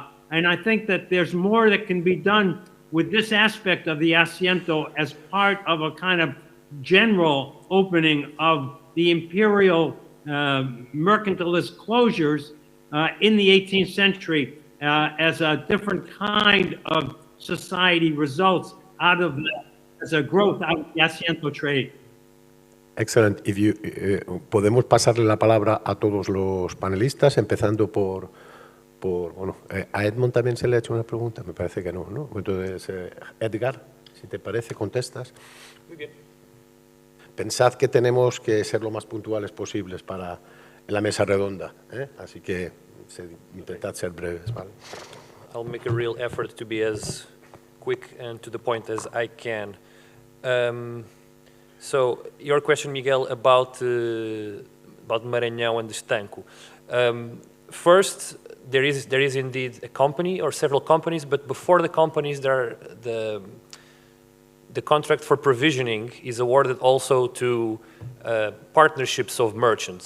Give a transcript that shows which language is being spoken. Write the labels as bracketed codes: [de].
[en] And I think that there's more that can be done with this aspect of the Asiento as part of a kind of general opening of the imperial mercantilist closures in the 18th century as a different kind of society results out of as a growth out of the Asiento trade. Excellent. If you, [es] podemos pasarle la palabra a todos los panelistas, empezando por bueno, a Edmond también se le ha hecho una pregunta, me parece que no, ¿no? Entonces, Edgar, si te parece, contestas. Muy bien. Pensad que tenemos que ser lo más puntuales posibles para la mesa redonda, ¿eh? Así que intentad ser breves, ¿vale? [en] I'll make a real effort to be as quick and to the point as I can. So, your question, Miguel, about Maranhão and the Estanco. First, there is indeed a company or several companies, but before the companies, there are the contract for provisioning is awarded also to partnerships of merchants.